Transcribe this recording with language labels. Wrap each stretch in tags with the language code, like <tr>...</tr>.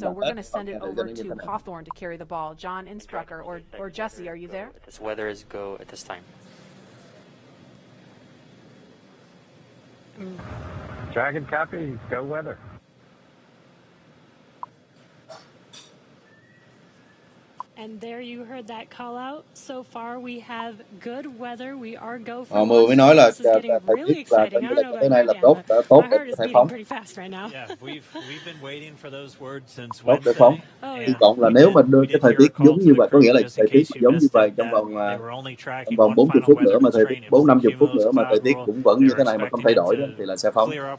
<en>So</en> <vi>lặng</vi> <en>we're going to send it over to Hawthorne to carry the ball. John Insprucker or Jesse, are you there? This weather is go at this time. Dragon copy, go weather. And there you heard that call out. So far we have good weather. We are go for</en> <vi>Họ mới nói là thời tiết là tới nay là tốt, đã tốt để có thể phóng.</vi> <en>pretty fast right now. Yeah, we've been waiting for those words since</en> <vi>Tốt để phóng. Hy vọng là nếu mà đưa cái thời tiết giống như vậy, có nghĩa là thời tiết giống như vậy trong vòng 40 phút nữa mà thời tiết 40-50 phút nữa mà thời tiết cũng vẫn như thế này mà không thay đổi đó, thì là sẽ phóng.</vi>